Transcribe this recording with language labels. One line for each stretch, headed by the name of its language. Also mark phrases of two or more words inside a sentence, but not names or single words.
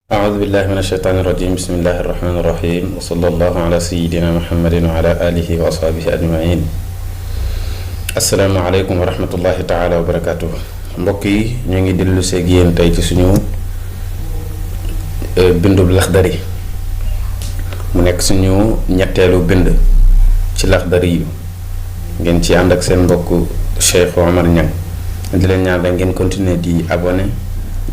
Arabic: أعوذ بالله من الشيطان الرجيم بسم الله الرحمن الرحيم وصلى الله على سيدنا محمد وعلى آله وأصحابه أجمعين السلام عليكم ورحمة الله تعالى وبركاته
Wolof: mbokk yi ñu ngi dellu seeg yéen tey ci suñu bindub Laxdari mu nekk suñu ñetteelu bind ci Laxdari yu ngeen ci ànd ak seen mbokk Cheikh Omar Niang di leen ñaan rek ngeen continuer di abonné di